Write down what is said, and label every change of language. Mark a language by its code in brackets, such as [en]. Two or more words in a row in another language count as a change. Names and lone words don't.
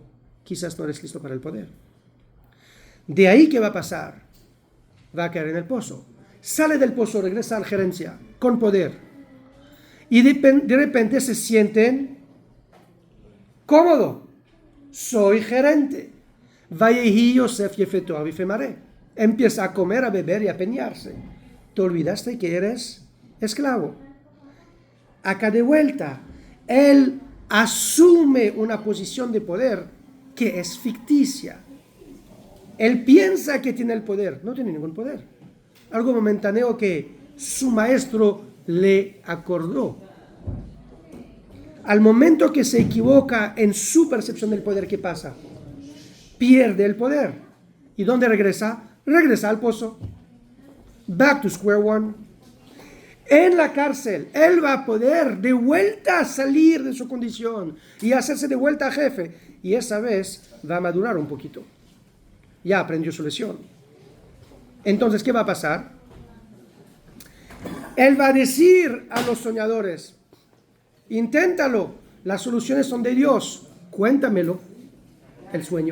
[es] Quizás no eres listo para el poder. De ahí, ¿qué va a pasar? Va a caer en el pozo. Sale del pozo, regresa a la gerencia con poder. Y de repente se sienten cómodo. Soy gerente. [he] ויהי יוסף יפה תאר ויפה מראה. [es] Empieza a comer, a beber y a peñarse. Te olvidaste que eres esclavo. Acá de vuelta, él asume una posición de poder que es ficticia. Él piensa que tiene el poder, no tiene ningún poder. Algo momentáneo que su maestro le acordó. Al momento que se equivoca en su percepción del poder, ¿qué pasa? Pierde el poder. ¿Y dónde regresa? Regresa al pozo. [en] Back to square one. [es] En la cárcel, él va a poder de vuelta salir de su condición y hacerse de vuelta jefe. Y esa vez va a madurar un poquito. Ya aprendió su lección. Entonces, ¿qué va a pasar? Él va a decir a los soñadores, inténtalo, las soluciones son de Dios, cuéntamelo, el sueño.